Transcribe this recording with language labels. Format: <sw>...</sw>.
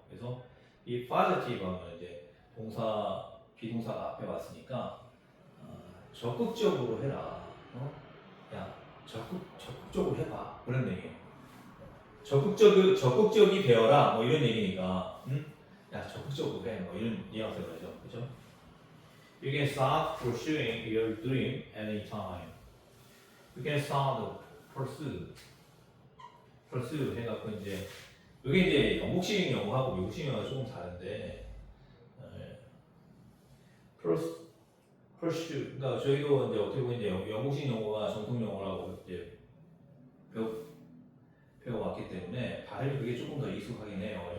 <ko>그래서 이 positive 하면 이제 동사, 비동사가 앞에 왔으니까 적극적으로 해라. 야, 적극적으로 해봐. 그런 얘기예요. 적극적이 되어라. 뭐 이런 얘기니까, 야, 적극적으로 해. 뭐 이런 뉘앙스를 하죠. 그죠?</ko> <en>You can start pursuing your dream anytime. You can start pursue</en> <ko>해갖고 이제 이게 이제 영국식 영어하고 미국식 영어가 조금 다른데 pursue 그러니까 저희도 이제 어떻게 보면 이제 영국식 영어가 정통 영어라고 이제 배워왔기 때문에 발음이 그게 조금 더 익숙하긴 해요.</ko>